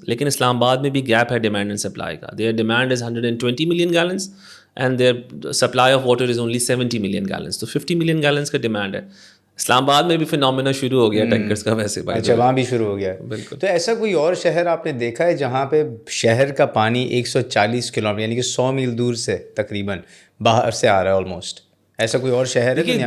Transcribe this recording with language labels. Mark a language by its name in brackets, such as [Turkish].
[Urdu] لیکن اسلام آباد میں بھی گیپ ہے ڈیمانڈ اینڈ سپلائی کا. [English] Their demand is 120 million gallons and their supply of water is only 70 million gallons. [Urdu] تو 50 ملین گیلنس کا ڈیمانڈ ہے. اسلام آباد میں بھی فینومینا شروع ہو گیا ٹینکرز کا ویسے. اچھا, وہاں بھی شروع ہو گیا. بالکل. تو ایسا کوئی اور شہر آپ نے دیکھا ہے جہاں پہ شہر کا پانی 140 کلومیٹر یعنی کہ 100 میل دور سے تقریباً باہر سے آ رہا ہے آلموسٹ؟ ایسا کوئی اور شہر ہے